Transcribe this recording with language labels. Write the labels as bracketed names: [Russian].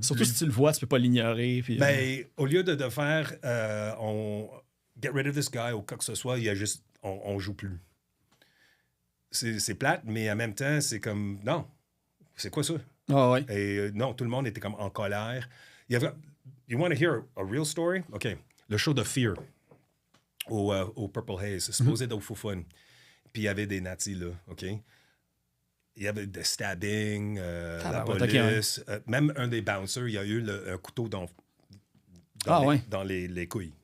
[French] Surtout si tu le vois, tu peux pas l'ignorer. Puis, ben, au lieu de faire on [English] get rid of this guy [French] ou quoi que ce soit, il y a juste on joue plus. C'est plate, mais en même temps, c'est comme non, c'est quoi ça? Ah ouais. Et non, tout le monde était comme en colère. Il y avait, [English] you want to hear a real story? [French] OK. Le show de Fear au Purple Haze, supposé d'être au Foufoune. Puis il y avait des nazis là, OK? Il y avait des stabbings, la police. Même un des bouncers, il y a eu un couteau dans les couilles.